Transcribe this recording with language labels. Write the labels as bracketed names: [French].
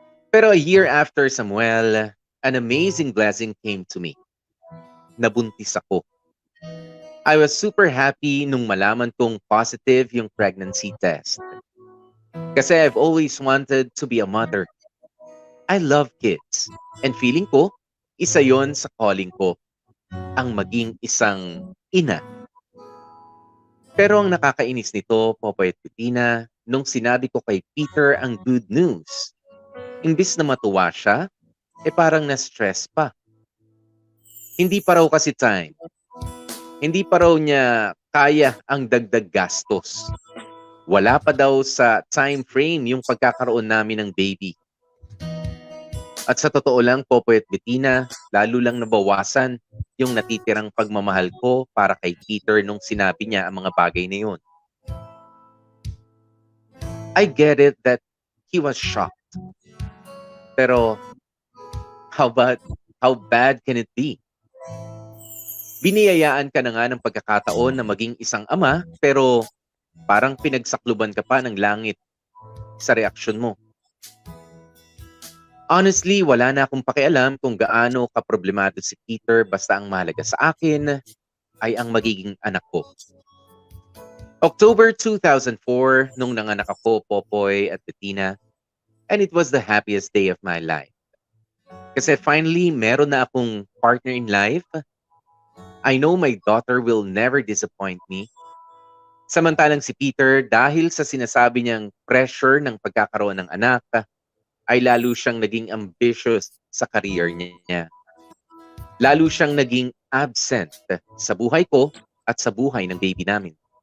[English] Pero a year after Samuel, an amazing blessing came to me. [Filipino] Nabuntis ako. [English] I was super happy [Filipino] nung malaman kong [English] positive yung pregnancy test. Kasi I've always wanted to be a mother. I love kids. [Filipino] And feeling ko, isa yon sa calling ko, ang maging isang ina. Pero ang nakakainis nito, Popoy at Bettina, nung sinabi ko kay Peter ang good news, imbis na matuwa siya, parang na-stress pa. Hindi pa raw kasi time. Hindi pa raw niya kaya ang dagdag gastos. Wala pa daw sa time frame yung pagkakaroon namin ng baby. At sa totoo lang, Popoy at Bettina, lalo lang nabawasan yung natitirang pagmamahal ko para kay Peter nung sinabi niya ang mga bagay na yun. [English] I get it that he was shocked. Pero, how bad can it be? [Filipino] Biniyayaan ka na nga ng pagkakataon na maging isang ama, pero parang pinagsakluban ka pa ng langit sa reaksyon mo. Honestly, wala na akong pakialam kung gaano kaproblemado si Peter, basta ang mahalaga sa akin ay ang magiging anak ko. [English] October 2004, [Filipino] nung nanganak ako, [English] Popoy at Bettina, and it was the happiest day of my life. Kasi finally, [Filipino] meron na akong [English] partner in life. I know my daughter will never disappoint me. [Filipino] Samantalang si Peter, dahil sa sinasabi niyang pressure ng pagkakaroon ng anak, ay lalo siyang naging ambitious sa career niya. Lalo siyang naging absent sa buhay ko at sa buhay ng baby namin.